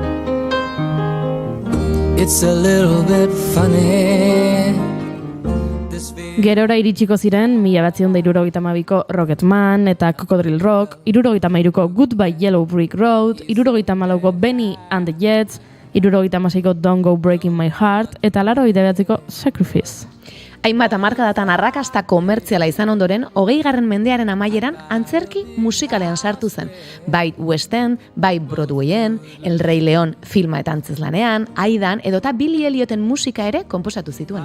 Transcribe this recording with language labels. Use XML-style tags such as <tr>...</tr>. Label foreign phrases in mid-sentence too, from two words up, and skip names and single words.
<en>It's a little bit funny.</en> <eu>Gerora iritsiko ziren 1972ko Rocketman eta Cocodrilo Rock, 73ko Goodbye Yellow Brick Road, 74ko Benny and the Jets, 76ko Don't Go Breaking My Heart eta 89ko Sacrifice. Hainbat hamarkadatan arrakasta komertziala izan ondoren, 20. mendearen amaieran antzerki musikalean sartu zen. Bai West End, bai Broadwayen, El Rey León filma eta antzezlanean, Aidan edota Billy Elliotten musika ere konposatu zituen.</eu>